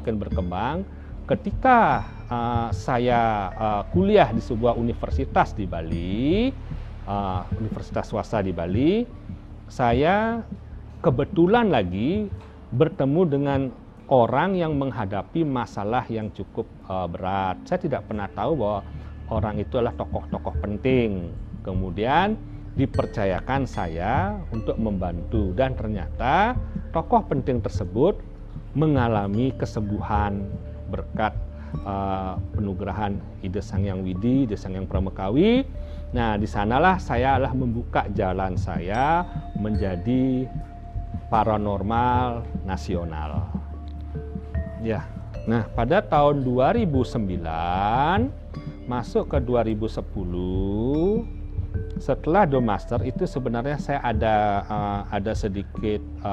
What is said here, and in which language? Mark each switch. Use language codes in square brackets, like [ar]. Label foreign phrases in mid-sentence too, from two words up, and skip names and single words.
[id] Ketika saya kuliah di sebuah universitas di Bali, universitas swasta di Bali, saya kebetulan lagi bertemu dengan orang yang menghadapi masalah yang cukup berat. Saya tidak pernah tahu bahwa orang itu adalah tokoh-tokoh penting. Kemudian dipercayakan saya untuk membantu, dan ternyata tokoh penting tersebut mengalami kesembuhan berkat penugerahan Ide Sang Hyang Widi, Ide Sang Hyang Pramekawi. Nah, di sanalah saya membuka jalan saya menjadi paranormal nasional. Ya. Nah, pada tahun 2009 masuk ke 2010, setelah Do Master itu sebenarnya saya ada sedikit